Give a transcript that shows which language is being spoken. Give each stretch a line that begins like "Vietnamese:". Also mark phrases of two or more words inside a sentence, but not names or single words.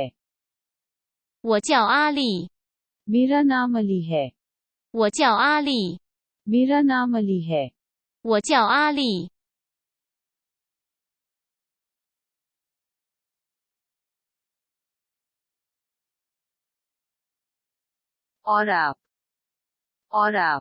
Chinese: 我叫阿丽
Hindi: मेरा नाम अली है
Chinese: 我叫阿丽
Hindi: मेरा नाम अली है
Chinese: 我叫阿丽
Hindi: और आप